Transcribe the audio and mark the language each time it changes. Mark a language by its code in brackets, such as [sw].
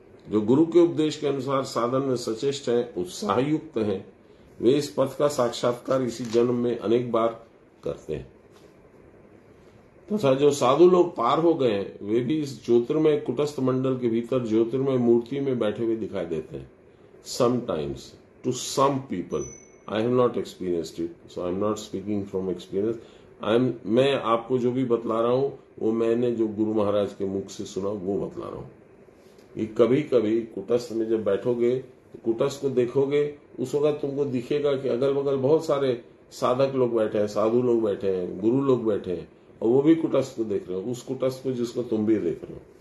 [hi] जो गुरु के उपदेश के अनुसार साधन में सचेष्ट हैं, उत्साहयुक्त हैं, वे इस पथ का साक्षात्कार इसी जन्म में अनेक बार करते हैं। तथा जो साधु लोग पार हो गए हैं, वे भी इस ज्योतिर्मय कुटस्थ मंडल के भीतर ज्योतिर्मय मूर्ति में बैठे हुए दिखाई देते हैं। [en] Sometimes to some people, I have not experienced it, so I'm not speaking from experience. [hi] मैं आपको जो भी बतला रहा हूं वो मैंने जो गुरु महाराज के मुख से सुना वो बतला रहा हूं। कि कभी कभी कुटस्थ में जब बैठोगे तो कुटस्थ को देखोगे, उस वक्त तुमको दिखेगा कि अगल बगल बहुत सारे साधक लोग बैठे हैं, साधु लोग बैठे हैं, गुरु लोग बैठे हैं, और वो भी कुटस्थ को देख रहे हो, उस कुटस्थ को जिसको तुम भी देख रहे हो।